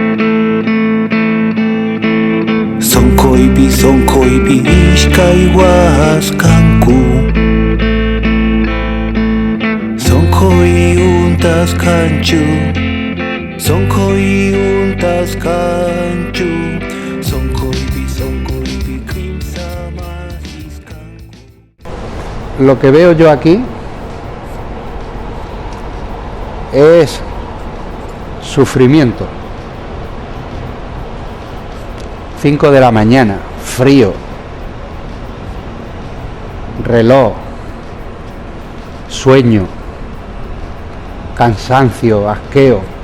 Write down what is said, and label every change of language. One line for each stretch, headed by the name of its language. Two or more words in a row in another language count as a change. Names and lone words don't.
Quechua: Sonkoipi ishkay waskanku. Sonkoi untas kanchu. Sonkoi untas kanchu. Sonkoipi kimsama iskanku.
Spanish: Lo que veo yo aquí es sufrimiento. 5 de la mañana, frío, reloj, sueño, cansancio, asqueo.